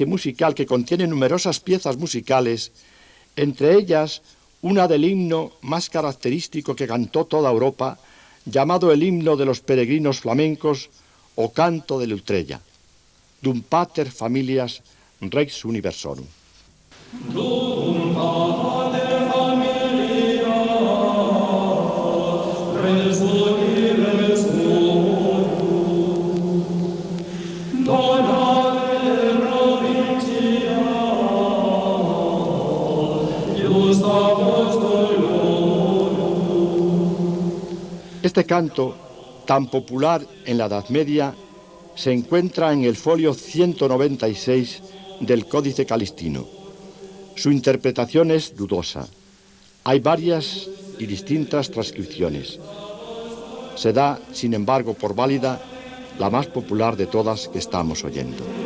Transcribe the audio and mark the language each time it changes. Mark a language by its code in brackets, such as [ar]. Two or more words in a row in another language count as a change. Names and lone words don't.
[es] musical que contiene numerosas piezas musicales, entre ellas una del himno más característico que cantó toda Europa, llamado el himno de los peregrinos flamencos o canto de Lutrella, [la] Dum pater familias rex universorum. Dum pater familias rex universorum, dona de provincia, Ius apostolorum. [es] Este canto, tan popular en la Edad Media, se encuentra en el folio 196 del Códice Calistino. Su interpretación es dudosa. Hay varias y distintas transcripciones. Se da, sin embargo, por válida la más popular de todas que estamos oyendo.